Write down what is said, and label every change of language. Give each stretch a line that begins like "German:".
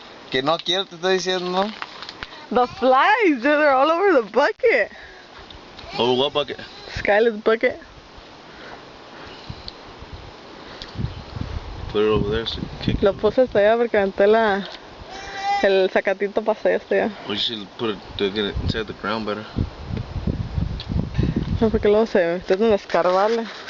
Spanish: Que no quiero, te estoy diciendo, ¿no?
English: The flies, they're all over the bucket. Over what bucket? Skylar's bucket. Put it over there so you can kick it.
Spanish: Lo puse hasta allá porque aventé el sacatito pasé hasta allá.
English: Well, you should put it to get it inside the ground better.
Spanish: No, porque luego se tratan de escarbarle.